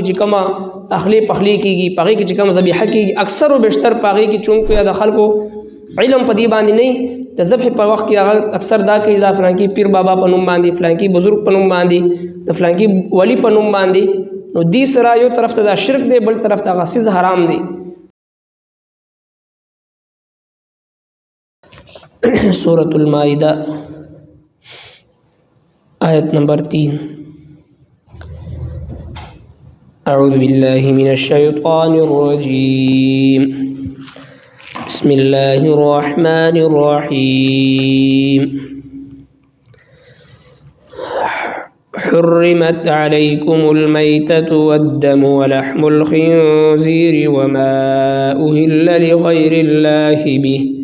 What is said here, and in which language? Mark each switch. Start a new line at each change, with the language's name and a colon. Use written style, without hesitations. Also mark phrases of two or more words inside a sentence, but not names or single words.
Pashto: چې کومه اخلی پخلی کېږي په هغې کې چې کوم ذبیحه کېږي اکثر و بیشتر په هغې کې چونکې د خلکو علم په دې باندې نه د ذبح په وخت کې هغه اکثر دا کوي دا فلانکي پیر بابا په نوم باندې فلانکي بزرګ په نوم باندې د فلانکي ولی په نوم باندې نو دې سره یو طرف ته دا شرک دی بل طرف ته هغه څیز حرام دی
Arabic: سورة المائدہ آیت نمبر 3 اعوذ باللہ من الشیطان الرجیم بسم اللہ الرحمن الرحیم حرمت عليكم الميتة والدم ولحم الخنزير وما أهل لغير الله به